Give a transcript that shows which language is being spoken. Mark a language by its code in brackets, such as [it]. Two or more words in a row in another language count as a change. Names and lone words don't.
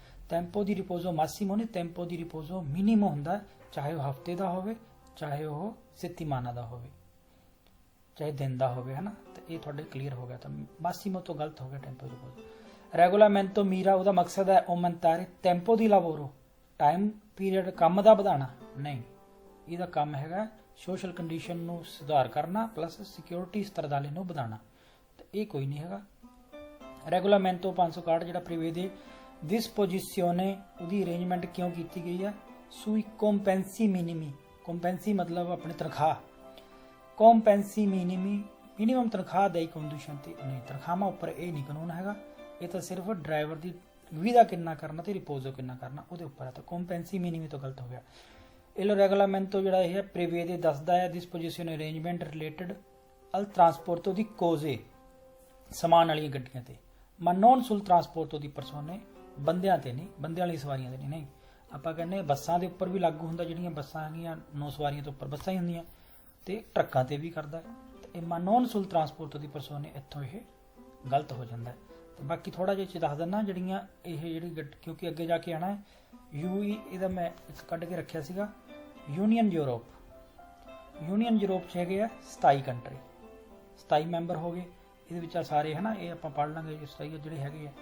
[it] tempo di riposo massimo [pa] ਨਹੀਂ, [it] tempo di riposo minimo [pa] ਹੁੰਦਾ, ਚਾਹੇ ਉਹ ਹਫਤੇ ਦਾ ਹੋਵੇ, ਚਾਹੇ ਉਹ settimana ਦਾ ਹੋਵੇ, ਚਾਹੇ ਦਿਨ ਦਾ ਹੋਵੇ, ਹੈ ਨਾ। ਤੇ ਇਹ ਤੁਹਾਡੇ ਕਲੀਅਰ ਹੋ ਗਿਆ। ਤਾਂ massimo ਤੋਂ ਗਲਤ ਹੋ ਗਿਆ [it] tempo di riposo। [pa] ਰੈਗੂਲਾਮੈਂਟੋ ਮੀਰਾ, ਉਹਦਾ ਮਕਸਦ ਹੈ [it] aumentare tempo di lavoro, [pa] ਟਾਈਮ ਪੀਰੀਅਡ ਕੰਮ ਦਾ ਵਧਾਉਣਾ ਨਹੀਂ, ਇਹਦਾ ਕੰਮ ਹੈਗਾ [en] social condition [pa] ਨੂੰ ਸੁਧਾਰ ਕਰਨਾ, [en] plus security [pa] stradale ਨੂੰ ਵਧਾਉਣਾ। ਤੇ ਇਹ ਕੋਈ ਨਹੀਂ ਹੈਗਾ। ਰੈਗੂਲਾਮੈਂਟੋ 561 ਜਿਹੜਾ [it] prevede disposizione, [pa] ਉਹਦੀ ਅਰੇਂਜਮੈਂਟ ਕਿਉਂ ਕੀਤੀ ਗਈ ਹੈ? [it] sui compensi minimi, compensi [pa] ਮਤਲਬ ਆਪਣੀ ਤਨਖਾਹ, [it] compensi minimi [pa] ਮਿਨੀਮਮ ਤਨਖਾਹ ਦੇ ਕੰਡੀਸ਼ਨ ਤੇ ਨਹੀਂ, ਤਨਖਾਹਾਂ ਉੱਪਰ ਇਹ ਨਹੀਂ ਕਾਨੂੰਨ ਹੈਗਾ, ਇਹ ਤਾਂ ਸਿਰਫ ਡਰਾਈਵਰ ਦੀ ਵਿਦਾ ਕਿੰਨਾ ਕਰਨਾ ਤੇ ਰਿਪੋਜ਼ੋ ਕਿੰਨਾ ਕਰਨਾ ਉਹਦੇ ਉੱਪਰ ਹੈ। ਤਾਂ [it] compensi minimi [pa] ਤੋਂ ਗਲਤ ਹੋ ਗਿਆ। ਇਹ ਰੈਗੂਲਾਮੈਂਟੋ ਜਿਹੜਾ ਇਹ ਹੈ prevede ਦੱਸਦਾ ਹੈ disposizione [en] arrangement related [it] al trasporto di cose, [pa] ਸਮਾਨ ਵਾਲੀਆਂ ਗੱਡੀਆਂ ਤੇ, [it] ma non sul trasporto di persone, [pa] ਬੰਦਿਆਂ ਤੇ ਨਹੀਂ, ਬੰਦਿਆਂ ਵਾਲੀ ਸਵਾਰੀਆਂ ਤੇ ਨਹੀਂ। ਆਪਾਂ ਕਹਿੰਦੇ ਬੱਸਾਂ ਦੇ ਉੱਪਰ ਵੀ ਲਾਗੂ ਹੁੰਦਾ, ਜਿਹੜੀਆਂ ਬੱਸਾਂ ਹੈਗੀਆਂ 9 ਸਵਾਰੀਆਂ ਤੋਂ ਉੱਪਰ ਬੱਸਾਂ ਹੀ ਹੁੰਦੀਆਂ, ਤੇ ਟਰੱਕਾਂ ਤੇ ਵੀ ਕਰਦਾ। [it] ਇਹ ma non sul trasporto di persone, [pa] ਇੱਥੋਂ ਇਹ ਗਲਤ ਹੋ ਜਾਂਦਾ। ਤੇ ਬਾਕੀ ਥੋੜਾ ਜਿਹਾ ਦੱਸ ਦਿੰਦਾ, ਜਿਹੜੀਆਂ ਇਹ ਜਿਹੜੀ ਕਿਉਂਕਿ ਅੱਗੇ ਜਾ ਕੇ ਆਣਾ ਹੈ ਯੂਈ, ਇਹਦਾ ਮੈਂ ਇੱਕ ਕੱਢ ਕੇ ਰੱਖਿਆ ਸੀਗਾ, [en] Union Europe [pa] 'ਚ ਹੈਗੇ ਆ 27 ਕੰਟਰੀ, 27 ਮੈਂਬਰ ਹੋ ਗਏ। ਇਹਦੇ ਵਿੱਚ ਆ ਸਾਰੇ ਹੈ ਨਾ, ਇਹ ਆਪਾਂ ਪੜ੍ਹ ਲਾਂਗੇ 27 ਜਿਹੜੇ ਹੈਗੇ ਆ।